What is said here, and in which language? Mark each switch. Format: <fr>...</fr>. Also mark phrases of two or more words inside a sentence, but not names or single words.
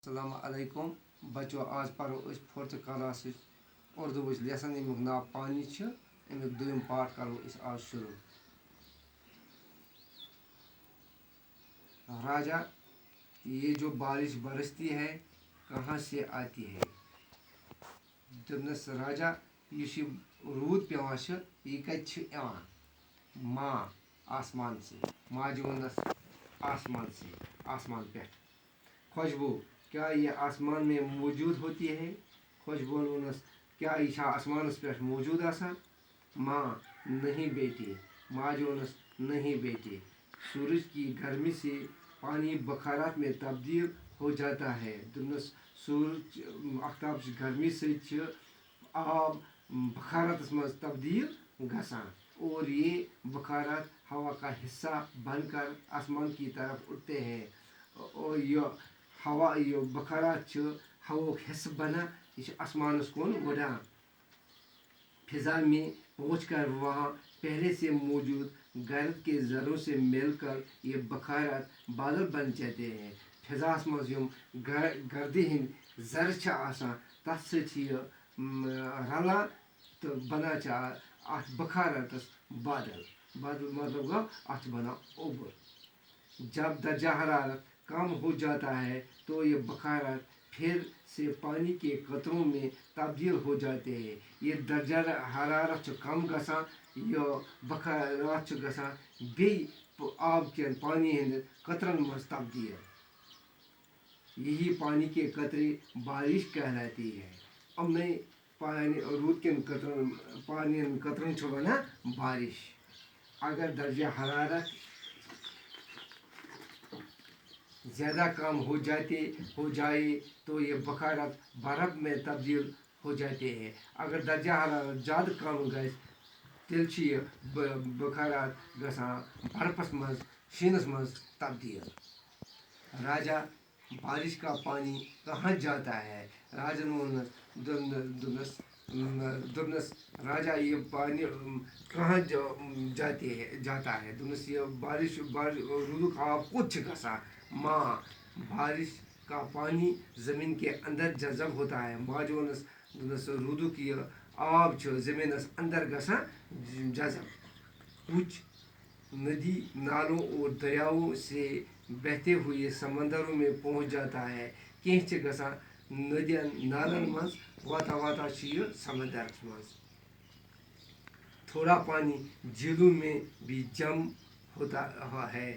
<ar>السلام علیکم</ar> <ks>بچو آج پرو اس</ks> <en>fourth class Urdu lesson</en> <ks>امیک ناو پانی امیک دویم پارٹ کرو اس آج شروع.</ks> <ur>راجا یہ جو بارش برستی ہے کہاں سے آتی ہے؟</ur> <ks>دپنس راجا اس رود پیوان یہ کت یوان؟</ks> <ur>ماں آسمان سے.</ur> <ks>ماجہ ونس</ks> <ur>آسمان سے، آسمان پہ. خوشبو کیا یہ آسمان میں موجود ہوتی ہے؟</ur> <ks>خوشبو ونس</ks> <ur>کیا یہ آسمان پہ موجود</ur> <ks>آسان؟</ks> <ur>ماں نہیں بیٹی.</ur> <ks>ماجہ ونس</ks> <ur>نہیں بیٹی. سورج کی گرمی سے پانی بخارات میں تبدیل ہو جاتا ہے.</ur> <ks>دپنس سورج آفتاب گرمی سے آب بخارات مز تبدیل گسان</ks> <ur>اور یہ بخارات ہوا کا حصہ بن کر آسمان کی طرف اٹھتے ہیں.</ur> <ks>اور یہ ہوا یہ بخارات ہوا حصہ بنا یہ آسمانس کن وڑان</ks> <ur>فضا میں پہنچ کر وہاں پہلے سے موجود گرد کے ذروں سے مل کر یہ بخارات بادل بن جاتے ہیں.</ur> <ks>فضاس مز گردی ہند ذر آسان تر سی رلان تو بنان ات بخاراتس بادل. بادل مطلب گو ات بنان اوبر.</ks> <ur>جب درجہ حرارت کم ہو جاتا ہے تو یہ بخارات پھر سے پانی کے قطروں میں تبدیل ہو جاتے ہیں.</ur> <ks>یہ درجہ حرارت کم گسان یہ بخارات گسان بی آب کن پانی ہند قطرن مز تبدیل.</ks> <ur>یہی پانی کے قطرے بارش کہلاتی ہے.</ur> <ks>امنے رود کن قطرن پانی ہند قطرن ونان بارش.</ks> <ur>اگر درجہ حرارت زیادہ کم ہو جائے تو یہ بخارات برف میں تبدیل ہو جاتے ہیں. اگر درجہ حرارت زیادہ کم</ur> <ks>گھس تیل یہ بخارات گسان برفس مز شینس مز تبدیل.</ks> <ur>راجا بارش کا پانی کہاں جاتا ہے؟</ur> <ks>راجن ونس دپنس</ks> <ur>راجا یہ پانی کہاں جاتا ہے؟</ur> <ks>دپنس یہ بارش رودک آب کت گسان؟</ks> <ur>ماں بارش کا پانی زمین کے اندر جذب ہوتا ہے.</ur> <ks>ماجہ ونس دپنس رودک یہ آب زمینس اندر گسان جذب.</ks> <ur>کچھ ندی نالوں اور دریاؤں سے بہتے ہوئے سمندروں میں پہنچ جاتا ہے.</ur> <ks>کینہ گسان ندین نالن مز واتا واتا یہ سمندرس مز.</ks> <ur>تھوڑا پانی جھیلوں میں بھی جم ہوتا ہے.</ur>